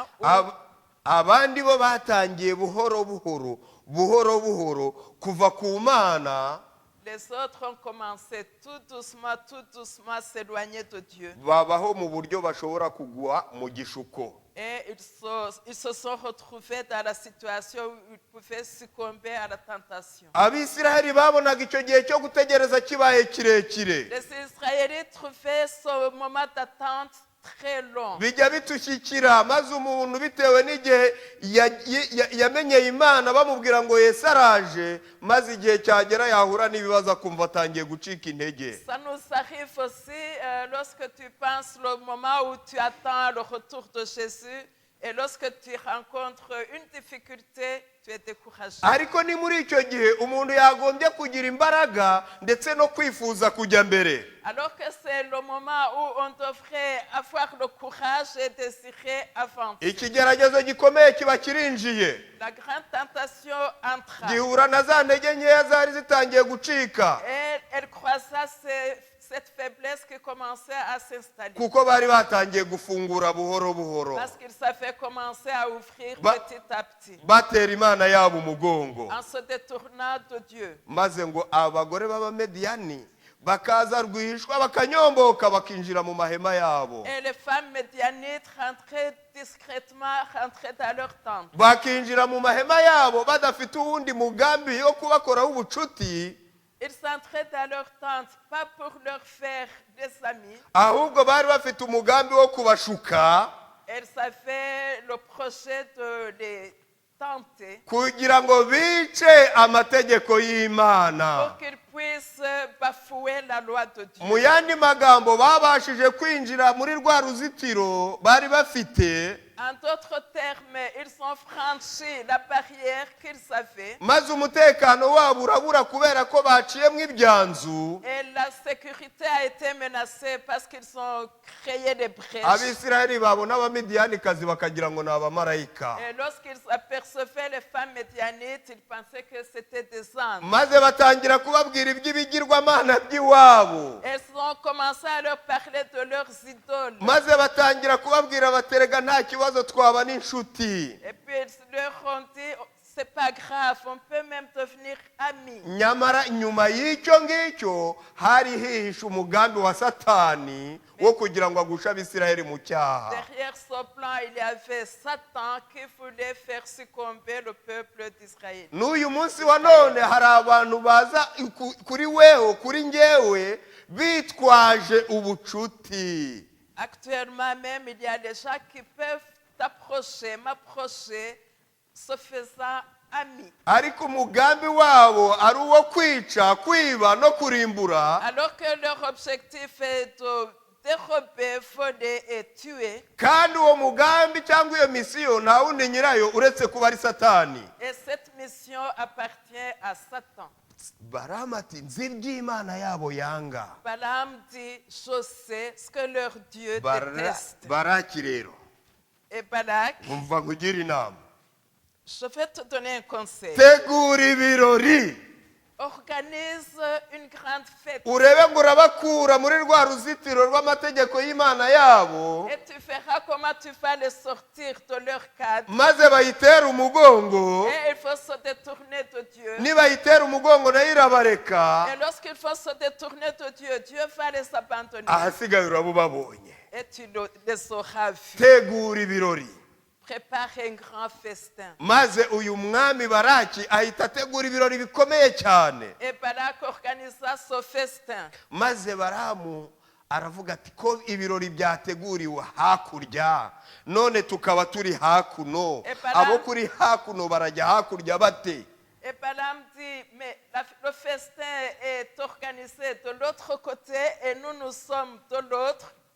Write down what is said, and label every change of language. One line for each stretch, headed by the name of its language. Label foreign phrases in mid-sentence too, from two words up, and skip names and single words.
Kinyarwanda: abandi bo batangiye buhoro buhoro kuva ku Mana,
French: les autres ont commencé tout doucement s'éloigner de Dieu.
Kinyarwanda: babaho mu buryo bashobora kugwa mu gishuko.
French: Et ils se sont retrouvés dans la situation où ils pouvaient succomber à la tentation.
Kinyarwanda: Abisirayeli babonaga icyo gihe cyo gutegereza kibaye kirekire.
French: Les Israélites trouvaient ce moment d'attente très long.
Kinyarwanda: Bijya bitushyikira maze umuntu bitewe n'igihe yamenyeye Imana bamubwira ngo Yesu araje, maze igihe cyagera yahura n'ibibazo akumva atangiye gucika intege.
French: Ça nous arrive aussi lorsque tu penses le moment où tu attends le retour de Jésus et lorsque tu rencontres une difficulté, tu es découragé.
Kinyarwanda: Ariko ni muri icyo gihe umuntu yagombye kugira imbaraga ndetse no kwifuza kujya mbere.
French: Alors que c'est le moment où on devrait avoir le courage et désirer avancer.
Kinyarwanda: Ikigeragezo gikomeye kiba kirinjiye.
French: La grande tentation entra.
Kinyarwanda: Gihura na za ntege nkeya zari zitangiye gucika.
French: Et elle croisa cette faiblesse qui commençait à s'installer.
Kinyarwanda: Kuko bari batangiye gufungura buhoro.
French: Parce qu'ils avaient commencé à ouvrir petit à petit.
Kinyarwanda: Batera Imana yabo umugongo.
French: En se détournant de Dieu.
Kinyarwanda: Maze ngo abagore b'Abamediyani bakaza rwihishwa bakanyomboka bakinjira mu mahema yabo.
French: Et les femmes médianites rentraient discrètement, rentraient dans leur tente.
Kinyarwanda: Bakinjira mu mahema yabo badafite uwundi mugambi yo kubakoraho ubucuti.
French: Ils entraient dans leur tente, pas pour leur faire des amis.
Kinyarwanda: Ahubwo bari bafite umugambi wo kubashuka.
French: Elles avaient le projet de les tenter.
Kinyarwanda: Kugira ngo bice amategeko y'Imana.
French: Pour qu'ils puissent bafouer la loi de Dieu.
Kinyarwanda: Mu yandi magambo babashije kwinjira muri rwa ruzitiro bari bafite.
French: En d'autres termes, ils ont franchi la barrière qu'ils avaient.
Kinyarwanda: Maze umutekano wabo urabura kubera ko baciyemo ibyanzu.
French: Et la sécurité a été menacée parce qu'ils ont créé des brèches.
Kinyarwanda: Abisirayeli babona Abamidiyanikazi bakagira ngo ni abamarayika.
French: Et lorsqu'ils apercevaient les femmes médianites, ils pensaient que c'était des anges.
Kinyarwanda: Maze batangira kubabwira iby'ibigirwamana by'iwabo.
French: Elles ont commencé à leur parler de leurs idoles.
Kinyarwanda: Maze batangira kubabwira baterega nta kibazo twaba n'inshuti.
French: Et puis ils leur ont dit, c'est pas grave, on peut même devenir amis.
Kinyarwanda: Nyamara nyuma y'icyo ngicyo hari hihishe umugambi wa Satani wo kugira ngo agushe Abisirayeli mu cyaha.
French: Derrière ce plan, il y avait Satan qui voulait faire succomber le peuple d'Israël.
Kinyarwanda: N'uyu munsi wa none hari abantu baza kuri weho kuri njyewe bitwaje ubucuti.
French: Actuellement même, il y a des gens qui peuvent m'approcher, se faisant amis.
Kinyarwanda: Ariko umugambi wabo ari uwo kwica, kwiba no kurimbura.
French: Alors que leur objectif est de dérober, voler et tuer.
Kinyarwanda: Kandi uwo mugambi cyangwa iyo misiyo nta wundi nyirayo uretse kuba ari Satani.
French: Et cette mission appartient à Satan.
Kinyarwanda: Balamu ati nzi iby'Imana yabo yanga.
French: Balaam dit, je sais ce que leur Dieu déteste.
Kinyarwanda: Baraki rero.
French: Et Balak,
Kinyarwanda: Umva ngugira inama.
French: je vais te donner un conseil.
Kinyarwanda: Tegura ibirori.
French: Organise une grande fête.
Kinyarwanda: Urebe ngo urabakura muri rwa ruzitiro rw'amategeko y'Imana yabo.
French: Et tu verras comment tu vas les sortir de leur cadre.
Kinyarwanda: Maze bayitera umugongo.
French: Et il faut se détourner de Dieu.
Kinyarwanda: Nibayitera umugongo nayo irabareka.
French: Et lorsqu'il faut se détourner de Dieu, Dieu va les abandonner.
Kinyarwanda: Ahasigaye uraba ubabonye.
French: Et tu les auras vus.
Kinyarwanda: Tegura ibirori.
French: prépare un grand festin.
Kinyarwanda: maze uyu mwami baraki ahita ategura ibirori bikomeye cyane.
French: Et Balak organisa ce festin.
Kinyarwanda: Maze Baramu aravuga ati ko ibirori byateguriwe hakurya none tukaba turi hakuno, abo kuri hakuno barajya hakurya bate?
French: Et Balaam dit, mais le festin est organisé de l'autre côté et nous sommes de l'autre.